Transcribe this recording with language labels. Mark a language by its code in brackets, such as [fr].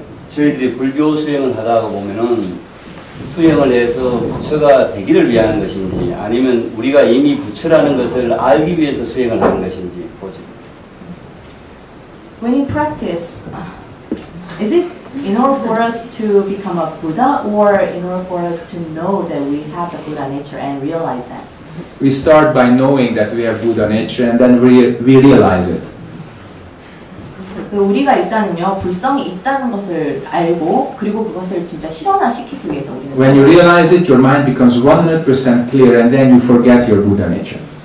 [ko] 저희들이 불교 수행을 하다가 보면은 수행을 해서 부처가 되기를 위한 것인지 아니면 우리가 이미 부처라는 것을 알기 위해서 수행을 하는 것인지 보죠. [en] When you practice, is it in order for us to become a Buddha or in order for us to know that we have the Buddha nature and realize that? We start by knowing that we have Buddha nature and then we realize it. [ko] 우리가 일단은요 불성이 있다는 것을 알고 그리고 그것을 진짜 실현화시키기 위해서 우리는 [en] When you realize it, your mind becomes 100% clear and then you forget your Buddha nature.